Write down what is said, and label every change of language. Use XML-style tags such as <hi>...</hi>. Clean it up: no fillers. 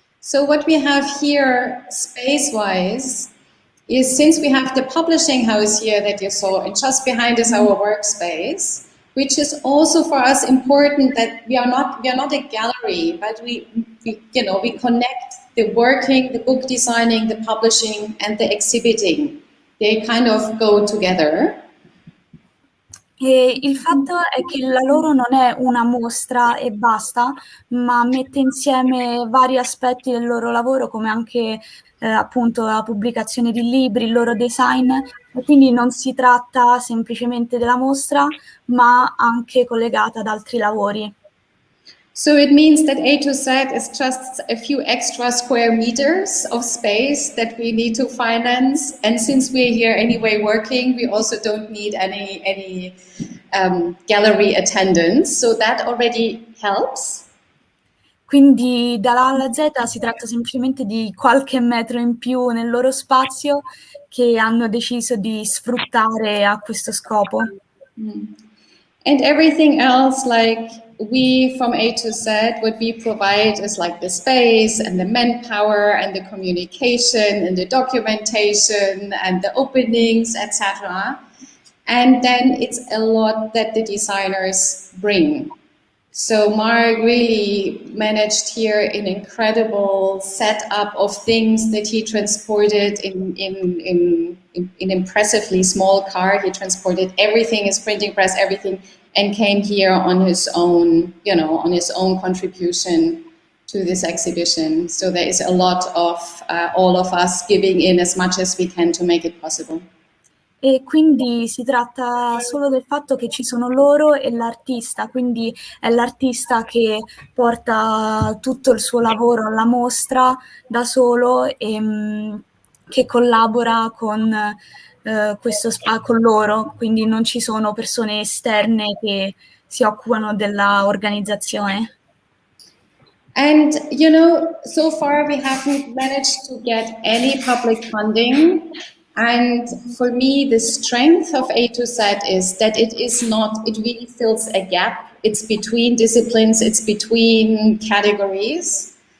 <en>So what we have here space-wise is, since we have the publishing house here that you saw, and just behind is our workspace, which is also for us important, that we are not a gallery, but we connect the working, the book designing, the publishing, and the exhibiting. They kind of go together.</en> <it>E il fatto è che la loro non è una mostra e basta, ma mette insieme vari aspetti del loro lavoro, come anche appunto la pubblicazione di libri, il loro design, e quindi non si tratta semplicemente della mostra, ma anche collegata ad altri lavori.</it> <en>So it means that A to Z is just a few extra square meters of space that we need to finance, and since we're here anyway working, we also don't need any gallery attendance, so that already helps.</en> <it>Quindi dalla A alla Z si tratta semplicemente di qualche metro in più nel loro spazio che hanno deciso di sfruttare a questo scopo.</it> <en>And everything else, like we from A to Z, what we provide is like the space and the manpower and the communication and the documentation and the openings, etc. And then it's a lot that the designers bring. So Mark really managed here an incredible setup of things that he transported in impressively small car. He transported everything, his printing press, everything, and came here on his own, on his own contribution to this exhibition. So there is a lot of all of us giving in as much as we can to make it possible.</en> <it>E quindi si tratta solo del fatto che ci sono loro e l'artista, quindi è l'artista che porta tutto il suo lavoro alla mostra da solo e che collabora con con loro, quindi non ci sono persone esterne che si occupano della organizzazione.</it> <en>And, so far we haven't managed to get any public funding. And for me, the strength of A to Z is that it really fills a gap. It's between disciplines, it's between categories.</en>